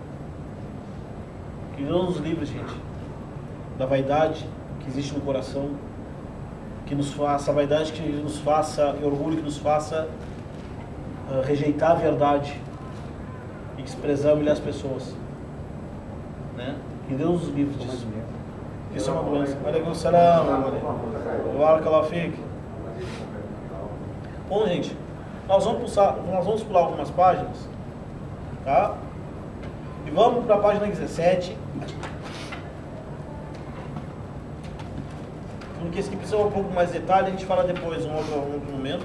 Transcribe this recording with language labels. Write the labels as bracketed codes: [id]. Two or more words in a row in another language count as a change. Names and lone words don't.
[pt] Que não nos livre, gente, da vaidade que existe no coração, que nos faça, a vaidade que nos faça, e orgulho que nos faça rejeitar a verdade e desprezar e humilhar as pessoas, né? Que Deus nos livre disso. Isso é uma doença. [ar] عليكم السلام. بارك الله فيك. [pt] Bom, gente, nós vamos pular algumas páginas, tá? E vamos para a página 17. Porque esse aqui precisa um pouco mais de detalhe, a gente fala depois, um outro momento.